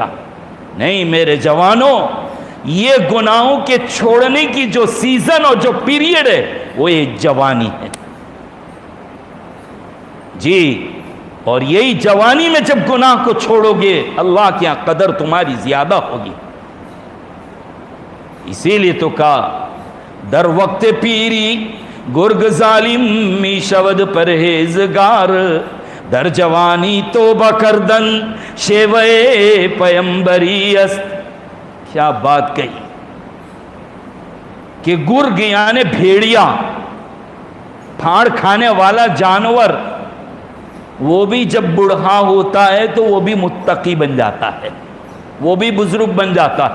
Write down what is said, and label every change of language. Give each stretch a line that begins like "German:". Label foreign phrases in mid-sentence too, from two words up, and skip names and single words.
Urdu: نہیں میرے جوانوں، یہ گناہوں کے چھوڑنے کی جو سیزن اور جو پیریڈ ہے وہ یہ جوانی ہے جی. اور یہی جوانی میں جب گناہ کو چھوڑو گے اللہ کی قدر تمہاری زیادہ ہوگی. اسی لیے تو کہا
Persian: در وقت پیری گرگ ظالم می شود پرہیزگار، در جوانی توبہ کردن شیوے پیمبری است.
Urdu: کیا بات کہی کہ گرگ یعنی بھیڑیا، پھاڑ کھانے والا جانور، وہ بھی جب بڑھا ہوتا ہے تو وہ بھی متقی بن جاتا ہے، وہ بھی بزرگ بن جاتا ہے.